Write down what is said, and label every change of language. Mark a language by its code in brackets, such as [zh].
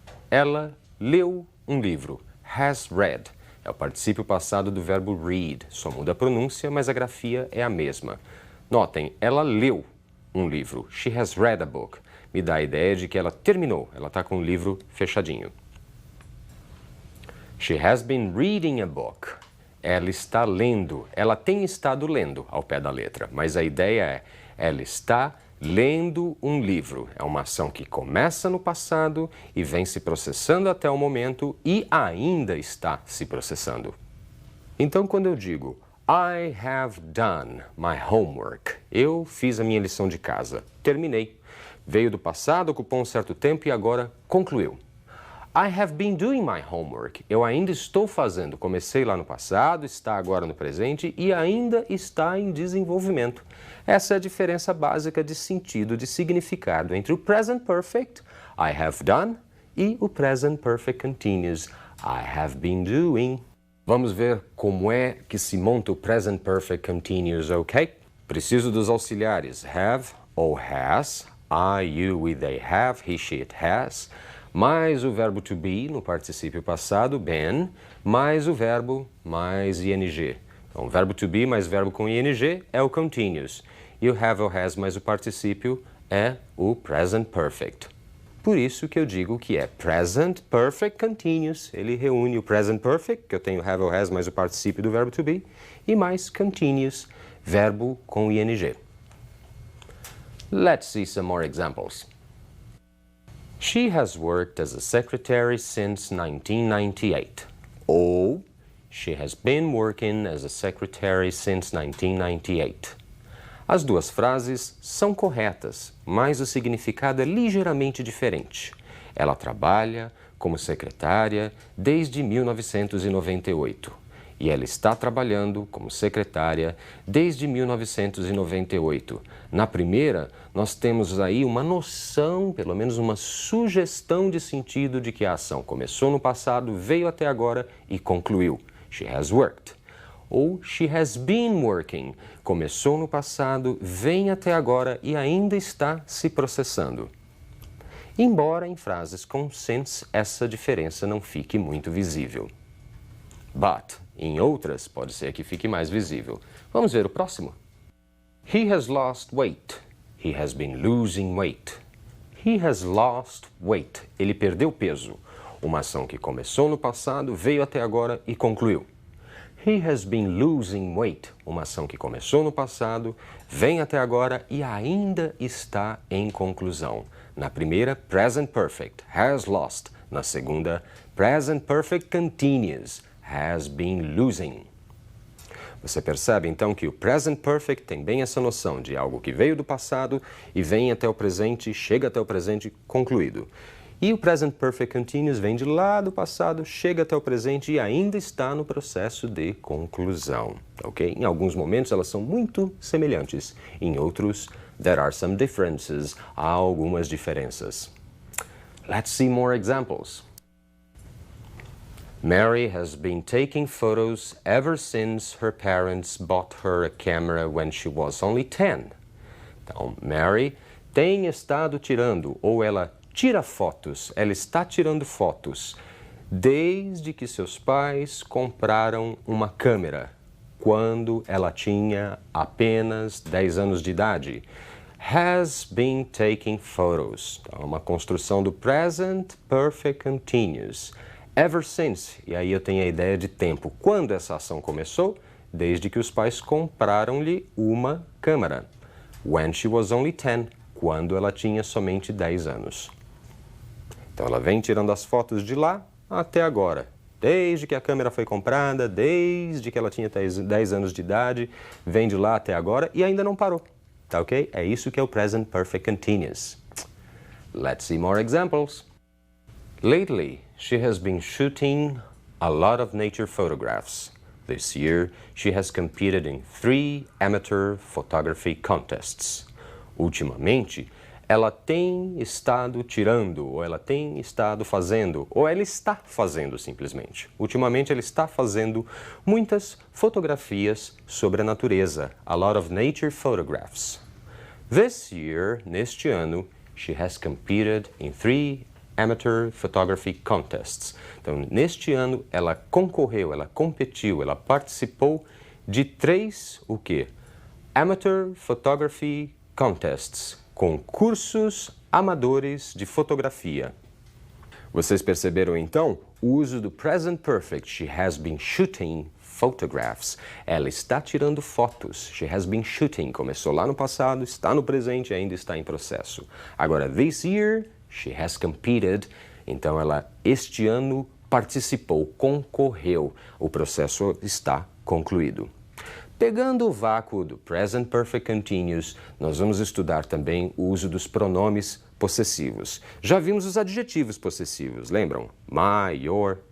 [pt] Ela leu um livro. [en] Has read. [pt] É o particípio passado do verbo read. Só muda a pronúncia, mas a grafia é a mesma. Notem, ela leu um livro. [en] She has read a book. [pt] Me dá a ideia de que ela terminou. Ela está com o livro fechadinho. [en] She has been reading a book. [pt] Ela está lendo. Ela tem estado lendo ao pé da letra. Mas a ideia é, ela está lendo um livro. É uma ação que começa no passado e vem se processando até o momento e ainda está se processando. Então, quando eu digo [en] I have done my homework, [pt] eu fiz a minha lição de casa, terminei. Veio do passado, ocupou um certo tempo e agora concluiu. [en] I have been doing my homework. [pt] Eu ainda estou fazendo. Comecei lá no passado, está agora no presente e ainda está em desenvolvimento. Essa é a diferença básica de sentido, de significado entre o Present Perfect, [en] I have done, [pt] e o Present Perfect Continuous, [en] I have been doing. [pt] Vamos ver como é que se monta o Present Perfect Continuous, ok? Preciso dos auxiliares have ou has, [en] I, you, we, they have, he, she, it has, [pt] mais o verbo to be no particípio passado, been, mais o verbo mais ing. Então, verbo to be mais verbo com ing é o continuous. E o have ou has mais o particípio é o present perfect. Por isso que eu digo que é present perfect continuous. Ele reúne o present perfect, que eu tenho have ou has mais o particípio do verbo to be, e mais continuous, verbo com ing. [en] Let's see some more examples. She has worked as a secretary since 1998. [pt] Ou, [en] she has been working as a secretary since 1998. [pt] As duas frases são corretas, mas o significado é ligeiramente diferente. Ela trabalha como secretária desde 1998. e ela está trabalhando como secretária desde 1998. Na primeira, nós temos aí uma noção, pelo menos uma sugestão de sentido de que a ação começou no passado, veio até agora e concluiu. [en] She has worked. [pt] Ou [en] she has been working. [pt] Começou no passado, vem até agora e ainda está se processando. Embora em frases com since essa diferença não fique muito visível. [en] But, [pt] em outras, pode ser que fique mais visível. Vamos ver o próximo. [en] He has lost weight. He has been losing weight. He has lost weight. [pt] Ele perdeu peso. Uma ação que começou no passado, veio até agora e concluiu. [en] He has been losing weight. [pt] Uma ação que começou no passado, vem até agora e ainda está em conclusão. Na primeira, present perfect, [en] has lost. [pt] Na segunda, present perfect continuous, [en] has been losing. [pt] Você percebe então que o present perfect tem bem essa noção de algo que veio do passado e vem até o presente, chega até o presente concluído. E o present perfect continuous vem de lá do passado, chega até o presente e ainda está no processo de conclusão, ok? Em alguns momentos elas são muito semelhantes, em outros [en] there are some differences, [pt] há algumas diferenças. [en] Let's see more examples. Mary has been taking photos ever since her parents bought her a camera when she was only 10. [pt] Então, Mary tem estado tirando, ou ela tira fotos, ela está tirando fotos, desde que seus pais compraram uma câmera, quando ela tinha apenas 10 anos de idade. [en] Has been taking photos. [pt] Então, uma construção do present perfect continuous. [en] Ever since, [pt] e aí eu tenho a ideia de tempo. Quando essa ação começou? Desde que os pais compraram-lhe uma câmera. [en] When she was only 10, [pt] quando ela tinha somente 10 anos. Então ela vem tirando as fotos de lá até agora. Desde que a câmera foi comprada, desde que ela tinha 10 anos de idade, vem de lá até agora e ainda não parou. Tá ok? É isso que é o present perfect continuous. [en] Let's see more examples. Lately, she has been shooting a lot of nature photographs. This year, she has competed in 3 amateur photography contests. [pt] Ultimamente, ela tem estado tirando, ou ela tem estado fazendo, ou ela está fazendo simplesmente. Ultimamente ela está fazendo muitas fotografias sobre a natureza, [en] a lot of nature photographs. This year, [pt] neste ano, [en] she has competed in 3 amateur photography contests. [pt] Então, neste ano, ela concorreu, ela competiu, ela participou de 3, o quê? [en] Amateur photography contests. [pt] Concursos amadores de fotografia. Vocês perceberam então o uso do present perfect. [en] She has been shooting photographs. [pt] Ela está tirando fotos. [en] She has been shooting. [pt] Começou lá no passado, está no presente e ainda está em processo. Agora, [en] this year, she has competed. [pt] Então, ela este ano participou, concorreu. O processo está concluído. Pegando o vácuo do present perfect continuous, nós vamos estudar também o uso dos pronomes possessivos. Já vimos os adjetivos possessivos, lembram? [en] My, your.